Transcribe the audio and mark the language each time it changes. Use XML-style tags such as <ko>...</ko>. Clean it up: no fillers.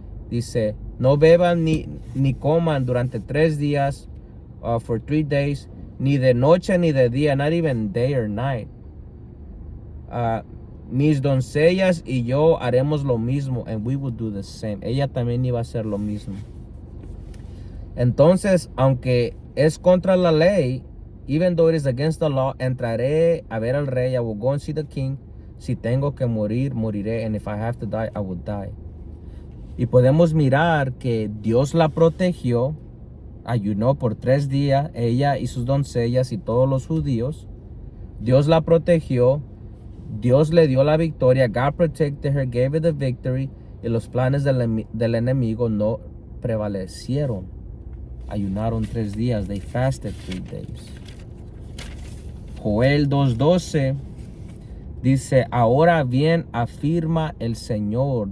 <es>Dice, no beban ni coman durante 3 días.</es> <en>For 3 days.</en> <es>Ni de noche ni de día.</es> <en>Not even day or night.</en> <es>Mis doncellas y yo haremos lo mismo.</es> <en>And we will do the same.</en> <es>Ella también iba a hacer lo mismo. Entonces, aunque es contra la ley,</es> <en>even though it is against the law,</en> <es>entraré a ver al rey.</es> <en>I will go and see the king.</en> <es>Si tengo que morir, moriré.</es> <en>And if I have to die, I will die.</en> <es>Y podemos mirar que Dios la protegió. Ayunó por 3 días, ella y sus doncellas y todos los judíos. Dios la protegió. Dios le dio la victoria.</es> <en>God protected her, gave her the victory.</en> <es>Y los planes del enemigo no prevalecieron. Ayunaron 3 días.</es> <en>They fasted 3 days.</en> <es>Joel 2:12 Dice, ahora bien afirma el Señor.</es>